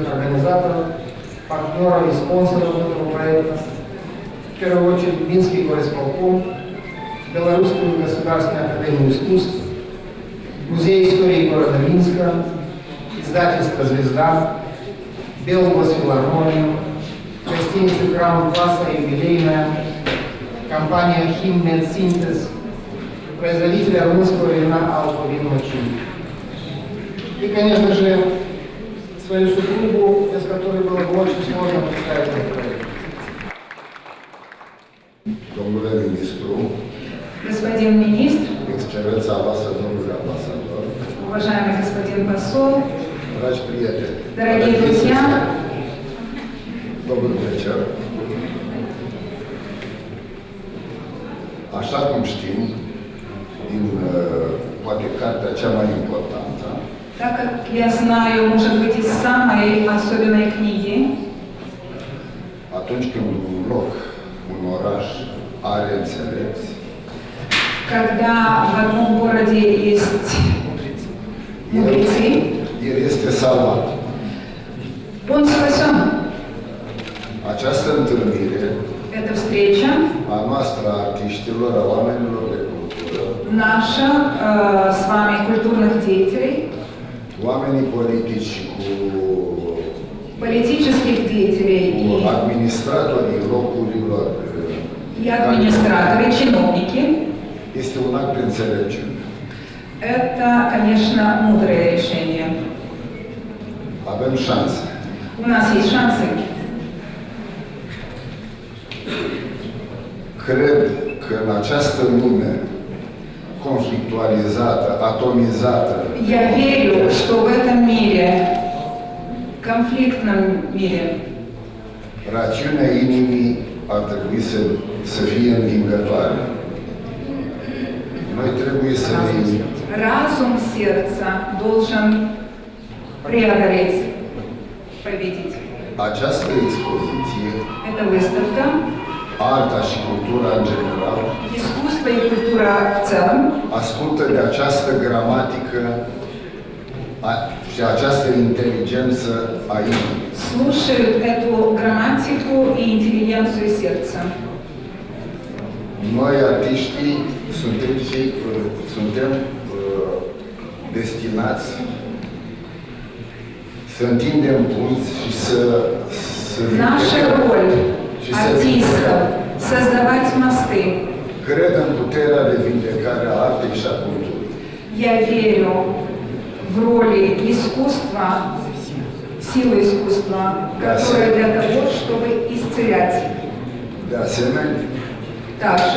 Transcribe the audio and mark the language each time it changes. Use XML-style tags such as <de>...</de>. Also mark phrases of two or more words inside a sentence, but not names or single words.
<ru>организаторов, партнеров и спонсоров этого проекта, в первую очередь Минский горисполком, Белорусскую государственную академию искусств, Музей истории города Минска, издательство «Звезда», Белгосфилармонию, гостиницу «Крам Класса» юбилейная, компания «Химмедсинтез», производителя румынского вина «Алпа Винмочин». И, конечно же, свою супругу, без которой было бы очень сложно представить этот проект.</ru> <ro>Domnule ministru,</ro> <ru>Господин министр,</ru> <ro>excelența voastră, domnule ambasador,</ro> <ru>уважаемый господин посол,</ru> <ro>dragi prieteni,</ro> <ru>дорогие друзья, добрый вечер.</ru> <ro>Așa cum știm, din poate cartea cea mai importantă,</ro> <ru>так как я знаю, может быть, из самой особенной книги,</ru> <ro>atunci când un loc, un oraș are înțelepți,</ro> <ru>когда в одном городе есть мудрецы,</ru> <ro>el este salvat.</ro> <ru>он спасен</ru> <ro>Această întâlnire</ro> <ru>Эта встреча</ru> <ro>a noastră, a artiștilor, a oamenilor de cultură,</ro> <ru>наша с вами культурных деятелей,</ru> <ro>oamenii politici cu</ro> <ru>политических деятелей</ru> <ro>administratorii locurilor,</ro> <ru>и администраторы, чиновники,</ru> <ro>este un act de înțelepciune.</ro> <ru>это, конечно, мудрое решение.</ru> <ro>Avem șanse.</ro> <ru>У нас есть шансы.</ru> <ro>Cred că în această lume conflictualizată, atomizată,</ro> <ru>Я верю, что в этом мире, конфликтном мире,</ru> <ro>rațiunea inimii ar trebui să fie învingătoare. Noi trebuie să ne</ro> <ru>разум сердца должен преодолеть, победить.</ru> <ro>această expoziție,</ro> <ru>Эта выставка,</ru> <ro>arta și cultura în general,</ro> <ru>искусство и культура в целом</ru> <ro>ascultă de această gramatică și această inteligență a inimii.</ro> <ru>слушают эту грамматику и интеллигенцию сердца.</ru> <ro>Noi, artiștii, suntem destinați să întindem punți și să</ro> <ru>Наша роль</ru> <ro>și să</ro> <ru>артистов – создавать мосты.</ru> <ro>Cred în puterea de vindecare a artei și a culturii.</ro> <ru>Я верю в роли искусства, в силу искусства, которое для того, чтобы исцелять.</ru> <ro>De asemenea,</ro> <ru>Также</ru>